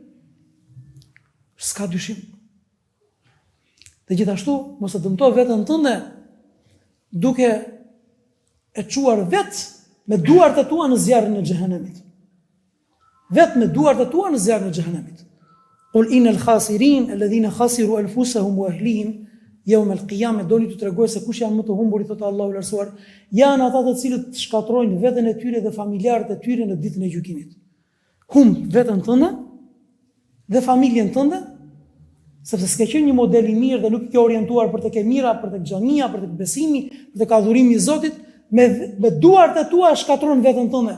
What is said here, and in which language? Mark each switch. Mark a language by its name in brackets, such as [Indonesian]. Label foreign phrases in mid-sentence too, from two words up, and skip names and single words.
[Albanian] S'ka dyshim. Dhe gjithashtu, mos e dëmto veten tënde duke e çuar vetë me duart e tua në zjarrin e xhehenemit. Vetë me duart e tua në zjarrin e xhehenemit. [Arabic] قل إن الخاسرين الذين خسروا أنفسهم وأهليهم يوم القيامة, [Albanian] doni të tregoj se kush janë më të humburit, thotë Allahu i lartësuar, janë ata të cilët shkatrojnë veten e tyre dhe familjarët e tyre në ditën e gjykimit. Veten tënde dhe familjen tënde, sepse s'ke qenë një model i mirë dhe nuk ke orientuar për të ke mira, për të xhamia, për të besimi, për të adhurimi i Zotit, me duart e tua shkatron veten tënde.